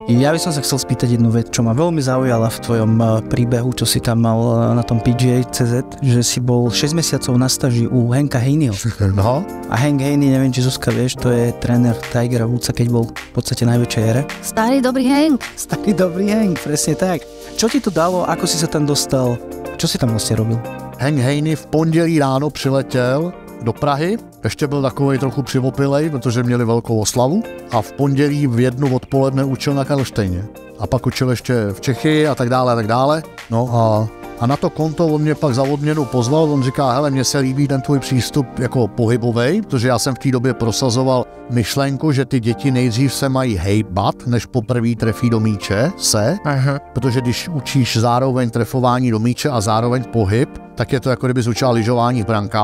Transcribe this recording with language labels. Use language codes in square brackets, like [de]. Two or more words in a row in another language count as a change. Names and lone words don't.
[sk] Ja by som sa chcel spýtať jednu vec, čo ma veľmi zaujala v tvojom príbehu, čo si tam mal na tom PGA-CZ, že si bol 6 mesiacov na stáži u Hanka Haneyho. No. A Hank Haney, neviem, či Zuzka vieš, to je tréner Tigera Woodsa, keď bol v podstate najväčšej ére. Starý dobrý Hank. Starý dobrý Hank, presne tak. Čo ti to dalo, ako si sa tam dostal, čo si tam vlastne robil? [cs] Hank Haney v pondělí ráno přiletěl do Prahy, ještě byl takovej trochu přivopilej, protože měli velkou oslavu a v pondělí v 1 odpoledne učil na Karlštejně. A pak učil ještě v Čechy a tak dále a tak dále. No a na to konto on mě pak za odměnu pozval, on říká, hele, mně se líbí ten tvůj přístup jako pohybovej, protože já jsem v té době prosazoval myšlenku, že ty děti nejdřív se mají hejbat, než poprvé trefí do míče, protože když učíš zároveň trefování do míče a zároveň pohyb, tak je to jako kdyby učil lyžování v brankách.